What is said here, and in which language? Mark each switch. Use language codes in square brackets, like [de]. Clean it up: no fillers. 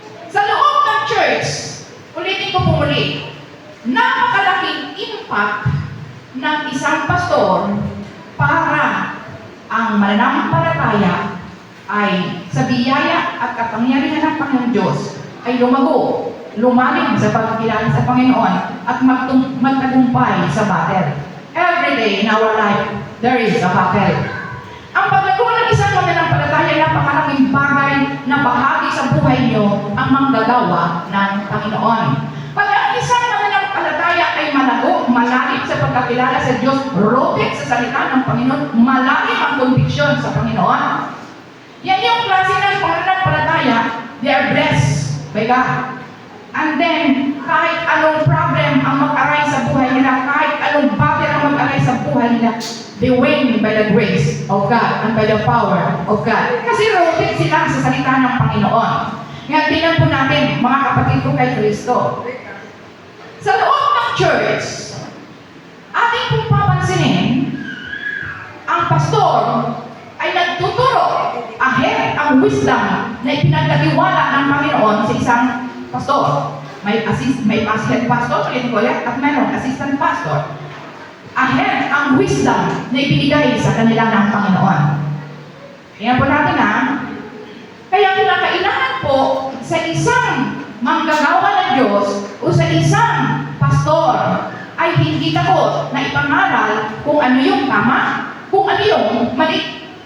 [tl] Sa loob ng church, ulitin ko po muli, napakalaking impact ng isang pastor para ang mananampalataya ay sa biyaya at kapangyarihan ng Panginoon Diyos ay lumago, lumalim sa pagkilala sa Panginoon at magtagumpay sa battle. [en] Every day in our life, there is a battle. [tl] Ang paglago ng isang mananampalataya ay napakalaking bagay na bahagi sa buhay niyo ang manggagawa ng Panginoon. Pag ang isang mananampalataya ay malago, malalim sa pagkakilala sa Diyos, rooted sa salita ng Panginoon, malalim ang conviction sa Panginoon. Yan yung klase ng pananampalataya, [en] they are blessed by God. [tl] And then, kahit anong problem ang mag-aray sa buhay nila, kahit anong battle ang mag-aray sa buhay nila, [en] they win by the grace of God [tl] and by the power of God. Kasi rooted sila sa salita ng Panginoon. Ngayon, tingnan po natin, mga kapatid ko kay Kristo. Sa loob ng church, ating pong papansinin, ang pastor ay nagtuturo ahead ang wisdom na ipinagkatiwala ng Panginoon sa isang pastor. May assistant pastor, at mayroong assistant pastor. Ahead ang wisdom na ibinigay sa kanila ng Panginoon. Kaya po natin kaya kinakailangan po sa isang manggagawa ng Diyos o sa isang pastor ay hindi takot na ipangaral kung ano yung tama, kung ano yung mali.